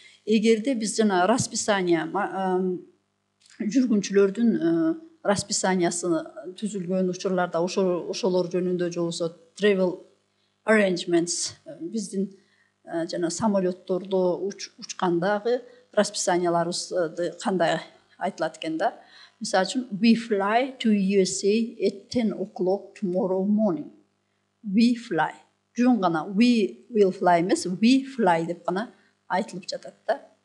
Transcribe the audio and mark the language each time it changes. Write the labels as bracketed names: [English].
[Kyrgyz] Эгерде биз жана расписание жүргүнчүлөрдүн расписаниясы түзүлгөн учурларда ошолор жөнүндө же болбосо travel arrangements биздин жана самолеттордо учкандагы расписанияларыбызды кандай айтылат экен да. [English] Мисалы үчүн, we fly to USA at 10 o'clock tomorrow morning. We fly. [Kyrgyz] Жөн гана [English] we will fly [Kyrgyz] эмес, we fly деп гана айтылып жатат да.